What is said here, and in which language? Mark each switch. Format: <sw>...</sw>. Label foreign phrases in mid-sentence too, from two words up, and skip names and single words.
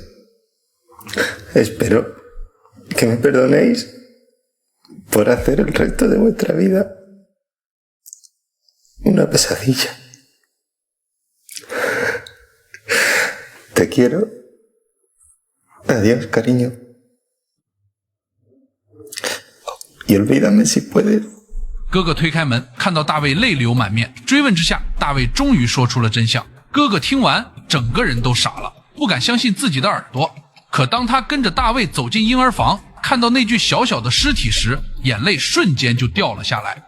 <es>Espero que me perdonéis por hacer el resto de vuestra vida una pesadilla. Te quiero. Adiós, cariño. y olvídame si puedes。</es> <zh>哥哥推开门，看到大卫泪流满面，追问之下，大卫终于说出了真相。哥哥听完，整个人都傻了，不敢相信自己的耳朵。可当他跟着大卫走进婴儿房，看到那具小小的尸体时，眼泪瞬间就掉了下来。</zh>